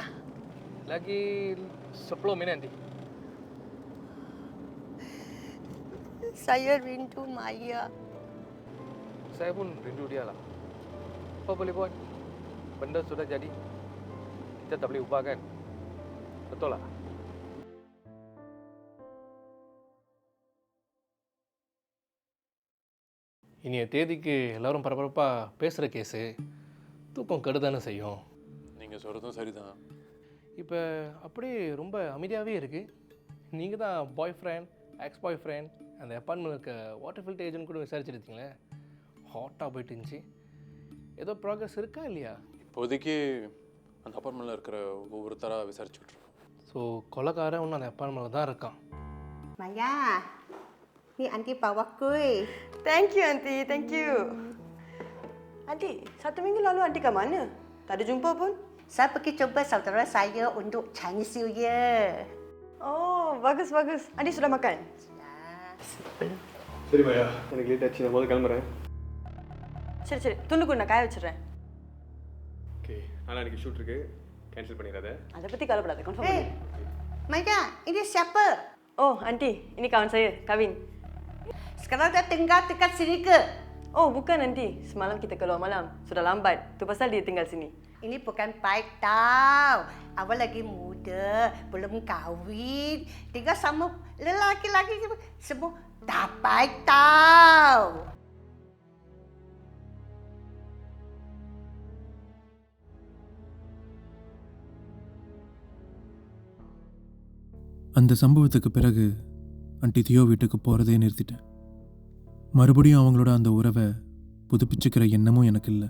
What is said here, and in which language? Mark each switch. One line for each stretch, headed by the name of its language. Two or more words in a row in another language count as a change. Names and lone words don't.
Malay: Lagi 10 minit Aunty. Saya rindu Maya. Saya pun rindu dia lah. Apa boleh buat? Benda sudah jadi. Kita tak boleh ubah kan? Betul lah?
Tamil: இனிய தேதிக்கு எல்லாரும் பரபரப்பாக பேசுகிற கேஸு தூக்கம் கெடுதானே செய்யும். நீங்கள் சொல்கிறதும் சரிதான். இப்போ அப்படியே ரொம்ப அமைதியாகவே இருக்குது. நீங்கள் தான்
English: boy friend, ex boy friend,
Tamil: அந்த அப்பார்ட்மெண்ட் இருக்க
English: water filter agent
Tamil: கூட விசாரிச்சுருந்தீங்களே, ஹாட்டாக போயிட்டு இருந்துச்சு. ஏதோ ப்ராக்ரஸ் இருக்கா இல்லையா? இப்போதைக்கு அந்த அப்பார்ட்மெண்ட்டில் இருக்கிற ஒவ்வொருத்தராக விசாரிச்சுட்ருக்கோம். ஸோ கொலைக்காரன் ஒன்று அந்த அப்பார்ட்மெண்ட்டில் தான் இருக்கான்.
Malay: Maya, ni Aunty bawa kuih.
English: Thank you, Aunty. Thank you.
Malay: Aunty, 1 minggu lalu Aunty kat mana? Tak ada jumpa pun. Saya pergi jumpa saudara saya untuk Chinese New Year. Oh, bagus. Aunty sudah makan?
Tamil: சரி மாயா, எனக்கு லேட் ஆச்சு, நான் முதல்ல கிளம்புறேன். சரி, துண்டுக்கு நான் காய வச்சிடுறேன். ஓகே, நாளைக்கு ஷூட் இருக்கு, கேன்சல் பண்ணிடாத. அதை பற்றி கவலைப்படாத, கன்ஃபார்ம்
English: Hey,
Tamil: பண்ணு.
Malay: Maya, ini siapa? Oh, Aunty, ini kawan saya, Kavin. Sekarang dia tinggal dekat sini ke? Oh, bukan Aunty. Semalam kita keluar malam. Sudah lambat. Tu pasal dia tinggal sini. Ini bukan baik tau. Awak lagi muda, belum kahwin. Tinggal sama lelaki-lelaki semua tak baik tau.
Tamil: அந்த சம்பவத்துக்கு பிறகு ஆண்டி தியோ வீட்டுக்கு போகிறதே நிறுத்திட்டேன். மறுபடியும் அவங்களோட அந்த உறவை புதுப்பிச்சுக்கிற எண்ணமும் எனக்கு இல்லை.